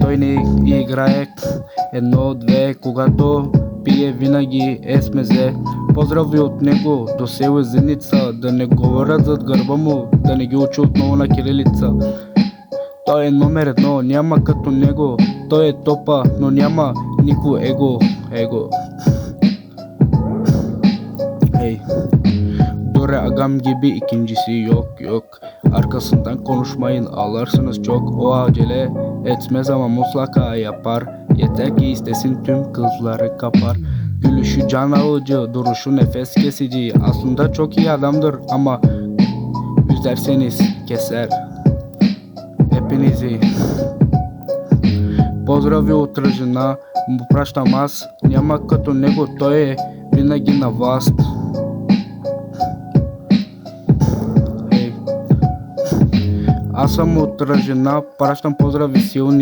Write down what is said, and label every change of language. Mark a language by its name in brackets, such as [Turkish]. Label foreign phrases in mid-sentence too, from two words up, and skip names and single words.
[Bulgarian] Той не играе едно-две, когато пие винаги е смезе. Поздрави от него до село Зеница, да не говорят зад гърба му, да не ги учи отново на кирилица. Той е номер едно, няма като него. Той е топа, но няма нико его. [Turkish] Hey, Dore agam gibi ikincisi yok. Arkasından konuşmayın, ağlarsınız çok. O acele etmez ama mutlaka yapar. Yeter ki istesin, tüm kızları kapar. Gülüşü can alıcı, duruşu nefes kesici. Aslında çok iyi adamdır ama üzerseniz keser hepinizi. [Bulgarian] Поздрави от Ръжена, му пращам аз. Няма като него, той е винаги на власт. Аз съм от Ръжена, пращам поздрави силни.